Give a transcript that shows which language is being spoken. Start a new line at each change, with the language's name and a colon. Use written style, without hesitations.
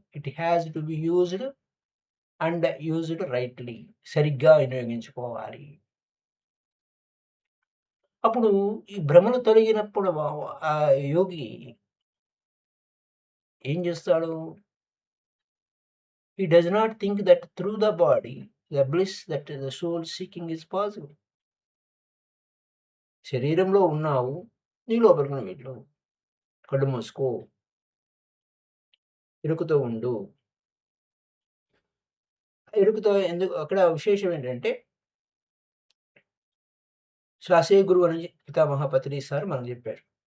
English: It has to be used and used rightly.
Telugu: సరిగ్గా వినియోగించుకోవాలి. అప్పుడు ఈ భ్రమలు తొలగినప్పుడు ఆ యోగి ఏం చేస్తాడు?
English: He does not think that through the body, the bliss that the soul seeking is possible.
Telugu: శరీరంలో ఉన్నావు, నీ లోపలికి వెళ్ళు, కళ్ళు మూసుకో, ఎరుకుతో ఉండు. ఎరుకుతో ఎందుకు? అక్కడ విశేషం ఏంటంటే, శ్వాసే గురువు అని పితామహ పత్రి సార్ మనకు చెప్పారు.